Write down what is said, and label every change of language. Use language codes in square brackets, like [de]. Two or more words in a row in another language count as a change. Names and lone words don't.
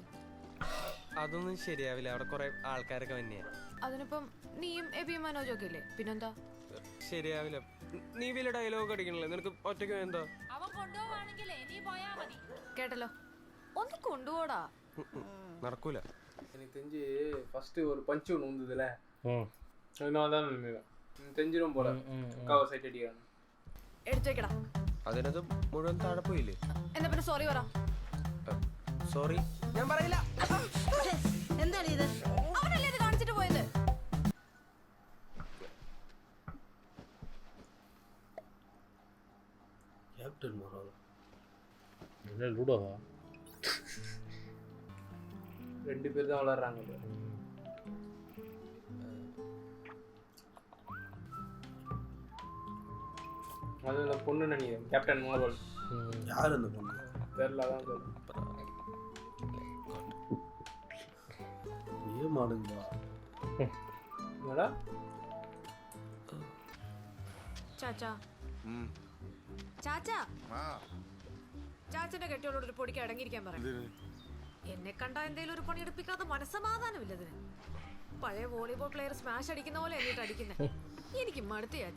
[ml] അതൊന്നും ശരിയാവില്ല, അവിടെ കുറെ ആൾക്കാരൊക്കെ തന്നെയാ. അതിനിപ്പം നീയും എബിയും മനോജൊക്കെ ഇല്ലേ, പിന്നെന്താ? ശരിയാവില്ല. നീ വലിയ ഡയലോഗ് അടിക്കണല്ലേ, നിനക്ക് ഒറ്റയ്ക്ക് എന്താ? കേട്ടല്ലോ, ഒന്ന് കൊണ്ടുപോടാ. നടക്കൂല. [ta] எனக்கு தெரிஞ்சு ஃபர்ஸ்ட் ஒரு பஞ்ச் ஒன்று வந்ததுல, அதனால தான் தெரிஞ்சிடும் போல கவர் சைட் அடிக்கிறாங்க. [ml] എടുത്തു വെക്കടാ. അതിനകത്ത് മുഴുവൻ താഴെ പോയില്ലേ? എന്നാ പിന്നെ സോറി പറ. സോറി ഞാൻ പറയില്ല. എന്താണ് ഇത്? അവനല്ലേ ഇത് കാണിച്ചിട്ട് പോയത്? ക്യാപ്റ്റൻ മാറാ [ta] என்ன லூடோவா? ரெண்டு பேர் தான் விளையாடுறாங்க. அதுல பொண்ணு நினைக்கிறேன், கேப்டன் மார்வல். யார் அந்த பொண்ணு? தெரியல, அதான் சொல்றேன். ஏ மாடுங்களா? என்னடா [ml] ചാച്ചാ ചാച്ചാ ചാച്ചന്റെ കെട്ടിയോളോട് ഒരു പൊടിക്ക് അടങ്ങിയിരിക്കാൻ പറയാം. എന്നെ കണ്ടാ എന്തേലും ഒരു പണി എടുപ്പിക്കാതെ മനസ്സമാധാനമില്ല ഇതിന്. പഴയ വോളിബോൾ പ്ലെയർ സ്മാഷ് അടിക്കുന്ന പോലെ എന്നിട്ട് അടിക്കുന്നത് എനിക്ക് മടുത്ത് ചാച്ച.